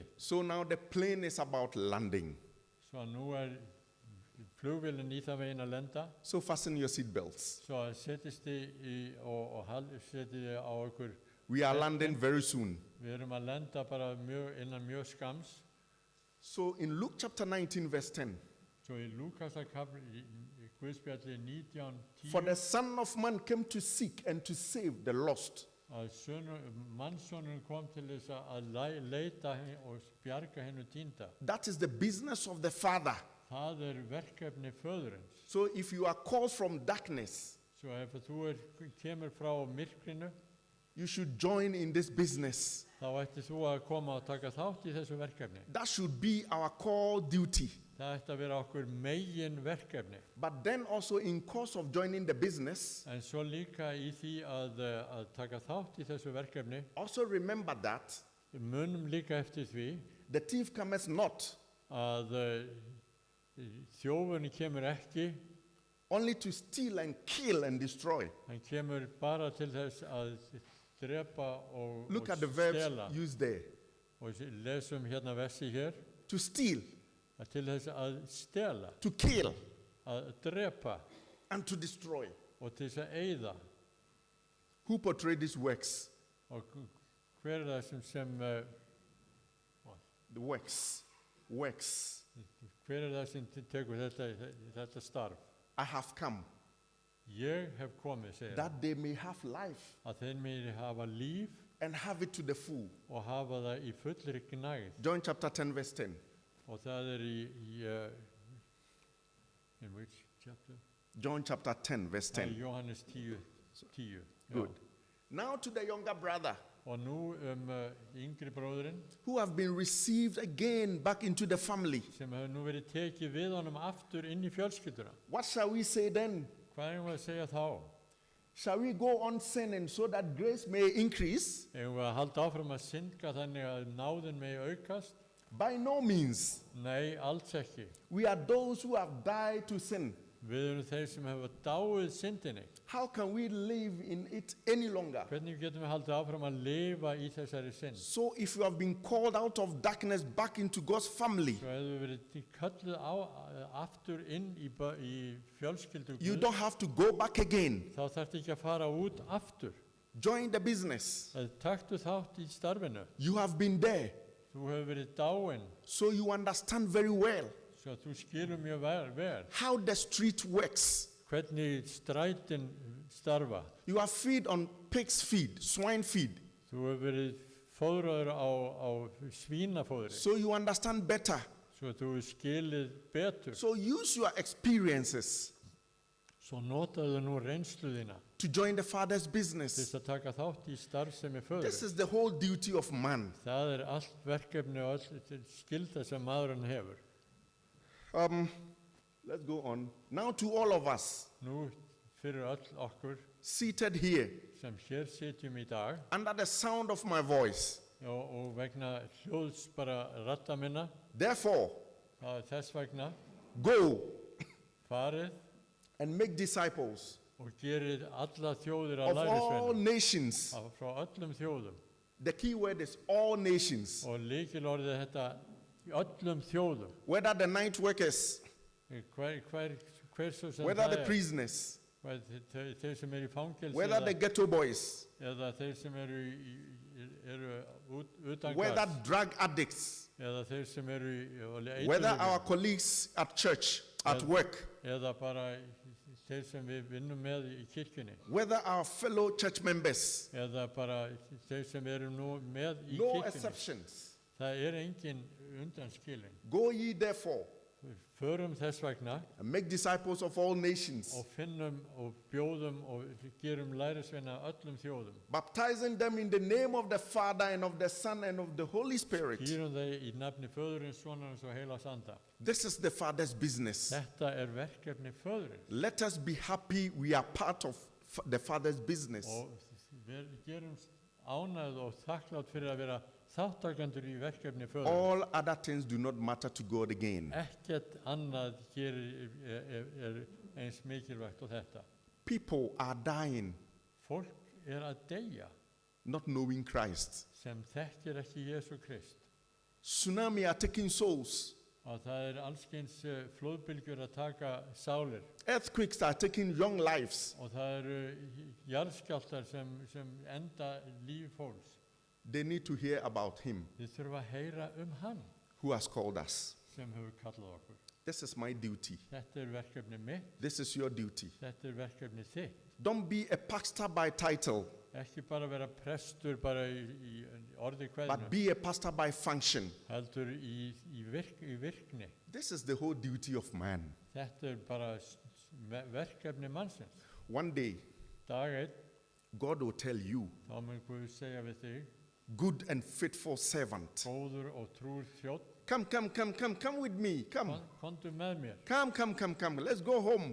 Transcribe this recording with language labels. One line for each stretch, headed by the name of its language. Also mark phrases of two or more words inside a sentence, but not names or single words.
English: So now the plane is about landing.
Icelandic: Svo að nú flugvélin í það veginn að lenda.
English: So fasten your seat belts.
Icelandic: Svo að setjist þið og setjið þið á okkur.
English: We are landing very soon.
Icelandic: Við erum að lenda bara innan mjög skams.
English: So in Luke chapter 19, verse 10,
Icelandic: Svo í Lúkasarkafli í Guðspjalli 19:10
English: for the Son of Man came to seek and to save the lost.
Icelandic: að mannssonurinn kom til þess að leita og bjarga hennu týnda.
English: That is the business of the Father.
Icelandic: Það verkefni föðurins.
English: So if you are called from darkness,
Icelandic: Svo ef þú kemur frá myrkrinu,
English: you should join in this business.
Icelandic: þá ætti þú að koma og taka þátt í þessu verkefni.
English: That should be our core duty.
Icelandic: Það ætti að vera okkur megin verkefni.
English: But then also in course of joining the business,
Icelandic: En svo líka í því að taka þátt í þessu verkefni,
English: also remember that
Icelandic: munum líka eftir því
English: the thief cometh not
Icelandic: að þjófurinn kemur ekki
English: only to steal and kill and destroy.
Icelandic: Hann kemur bara til þess að drepa og
English: Look at the verbs
Icelandic: stela.
English: used there.
Icelandic: Og lesum hérna versi hér.
English: To steal,
Icelandic: Að til þess að stela,
English: to kill,
Icelandic: að drepa
English: and to destroy.
Icelandic: og til þess að eyða.
English: Who portrayed these works?
Icelandic: Og hver er það sem
English: The works. Works.
Icelandic: hver er það sem tekur þetta starf?
English: I have come
Icelandic: Ég hef komið, segir hann,
English: that they may have life
Icelandic: að þeir megi hafa líf
English: and have it to the full.
Icelandic: og hafa það í fullri gnægð.
English: John chapter 10, verse 10.
Icelandic: Og það er
English: in which chapter? John chapter 10, verse
Icelandic: Það er
English: 10.
Icelandic: Jóhannes 10.
English: Good. Now to the younger brother
Icelandic: Og nú yngri bróðurinn
English: who have been received again back into the family.
Icelandic: sem hefur nú verið tekið við honum aftur inn í fjölskylduna.
English: What shall we say then?
Icelandic: Hvað erum við að segja þá?
English: Shall we go on sinning so that grace may increase?
Icelandic: Eigum við að halda áfram að synda þannig að náðin megi aukast?
English: By no means.
Icelandic: Nei, alls ekki.
English: We are those who have died to sin.
Icelandic: Við erum þeir sem hefur dáið syndinni.
English: How can we live in it any longer?
Icelandic: Hvernig getum við haldið áfram að lifa í þessari synd?
English: So if you have been called out of darkness back into God's family,
Icelandic: Svo hefur við verið kölluð aftur inn í fjölskyldu
English: you
Icelandic: Guðs,
English: don't have to go back again.
Icelandic: þá þarftu ekki að fara út aftur.
English: Join the business.
Icelandic: Taktu þátt í starfinu.
English: You have been there,
Icelandic: Þú hefur verið dáinn,
English: so you understand very well
Icelandic: svo að þú skilur mjög vel
English: how the street works.
Icelandic: hvernig strætin starfa.
English: You are feed on pig's feed, swine feed,
Icelandic: Þú hefur verið fóðraður á svínafóðri,
English: so you understand better.
Icelandic: svo að þú hefur skilið betur.
English: So use your experiences
Icelandic: Svo notaðu nú reynslu þína
English: to join the Father's
Icelandic: til
English: business.
Icelandic: þess að taka þátt í starfsemi
English: This
Icelandic: föður.
English: is the whole duty of man.
Icelandic: Það allt verkefni og all skylda sem maðurinn hefur.
English: Let's go on. Now to all of us
Icelandic: Nú fyrir öll okkur
English: seated here
Icelandic: sem hér sitjum í dag
English: under the sound of my voice.
Icelandic: og vegna hljóðs bara radda minna,
English: Therefore,
Icelandic: þess vegna
English: go
Icelandic: farið
English: and make disciples
Icelandic: og gerið alla þjóðir að
English: of all
Icelandic: lærisveinum
English: nations.
Icelandic: frá öllum þjóðum.
English: The key word is all nations.
Icelandic: Og lykilorðið er þetta í öllum þjóðum.
English: Whether the night workers,
Icelandic: Hver svo sem
English: whether
Icelandic: það
English: the prisoners,
Icelandic: þeir sem eru í fangelsi
English: whether the ghetto boys,
Icelandic: eða þeir sem eru utan
English: whether
Icelandic: garðs,
English: drug addicts,
Icelandic: eða þeir sem eru
English: whether our colleagues at church, at work,
Icelandic: eða bara þeir sem við vinnum með í kirkjunni,
English: whether our fellow church members.
Icelandic: eða bara þeir sem eru nú með í
English: No
Icelandic: kirkjunni.
English: exceptions.
Icelandic: Það engin undanskilin.
English: Go ye therefore
Icelandic: Við förum þess vegna
English: and make disciples of all nations,
Icelandic: og finnum og bjóðum og gerum lærisveina öllum þjóðum.
English: baptizing them in the name of the Father and of the Son and of the Holy Spirit.
Icelandic: Skýrum þeir í nafni föðurins, sonarins og heilags anda.
English: This is the Father's business.
Icelandic: Þetta verkefni föðurins.
English: Let us be happy we are part of the Father's business.
Icelandic: Og við gerum ánægð og þakklátt fyrir að vera þáttakendur í verkefni föðurins.
English: All other things do not matter to God again.
Icelandic: Ekkert annað eins mikilvægt og þetta.
English: People are dying
Icelandic: Fólk að deyja
English: not knowing Christ.
Icelandic: sem þekkir ekki Jesú Krist.
English: Tsunami are taking souls.
Icelandic: Og það allskyns flóðbylgjur að taka sálir.
English: Earthquakes are taking young lives.
Icelandic: Og það jarðskjálftar sem enda líf fólks.
English: They need to hear about him
Icelandic: Við þurfum að heyra hann
English: who has called us.
Icelandic: sem hefur kallað okkur.
English: This is my duty.
Icelandic: Þetta verkefni mitt,
English: This is your duty.
Icelandic: þetta verkefni þitt.
English: Don't be a pastor by title,
Icelandic: Ekki bara vera prestur bara í orði
English: but
Icelandic: kveðinu,
English: be a pastor by function.
Icelandic: heldur í virkni.
English: This is the whole duty of man.
Icelandic: Þetta bara verkefni mannsins.
English: One day,
Icelandic: Dag einn,
English: God will tell you,
Icelandic: þá mun Guð segja við þig,
English: good and faithful servant.
Icelandic: góður og trúr þjónn,
English: Come with me. Come.
Icelandic: komdu með mér,
English: Come. Let's go home.